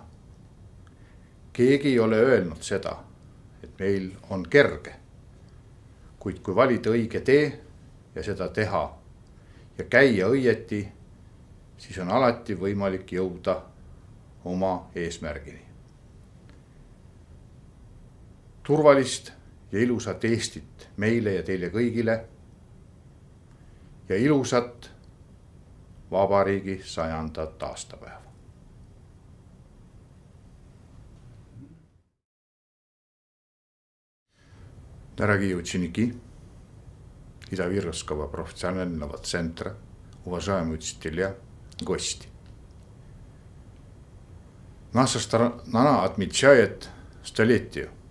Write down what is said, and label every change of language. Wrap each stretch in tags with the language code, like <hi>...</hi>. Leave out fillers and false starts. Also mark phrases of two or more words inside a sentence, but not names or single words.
<et>Keegi ei ole öelnud seda, et meil on kerge, kuid kui valida õige tee ja seda teha ja käia õieti, siis on alati võimalik jõuda oma eesmärgini. Turvalist ja ilusat Eestit meile ja teile kõigile ja ilusat Vabariigi 100. aastapäeva.</et> <ru>Дорогие ученики Ida-Virovского профессионального центра, уважаемые учителя, гости. Наша страна отмечает столетие.</ru>